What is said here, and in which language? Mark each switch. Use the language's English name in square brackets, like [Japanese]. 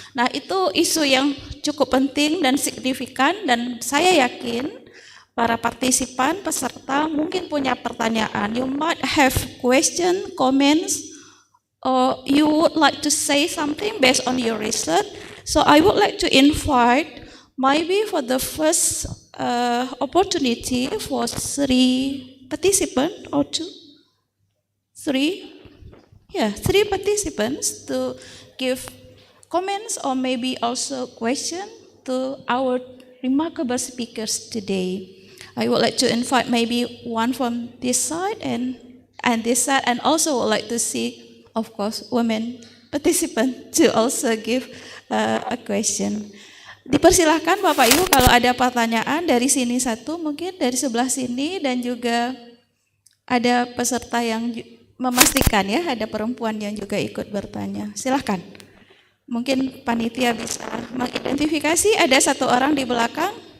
[Indonesian] Nah, itu isu yang cukup penting dan signifikan, dan saya yakin para partisipan, peserta mungkin punya pertanyaan. [English] You might have question, comments, or you would like to say something based on your research. So I would like to invite maybe for the first opportunity for 3 participants or 2, 3, 3 participants to give comments or maybe also question to our remarkable speakers today. I would like to invite maybe one from this side and this side, and also would like to see, of course, women participant to also give a question. [Indonesian] Dipersilahkan Bapak Ibu kalau ada pertanyaan dari sini satu, mungkin dari sebelah sini, dan juga ada peserta yang memastikan ya, ada perempuan yang juga ikut bertanya. Silahkan. Mungkin panitia bisa mengidentifikasi. Ada satu orang di belakang.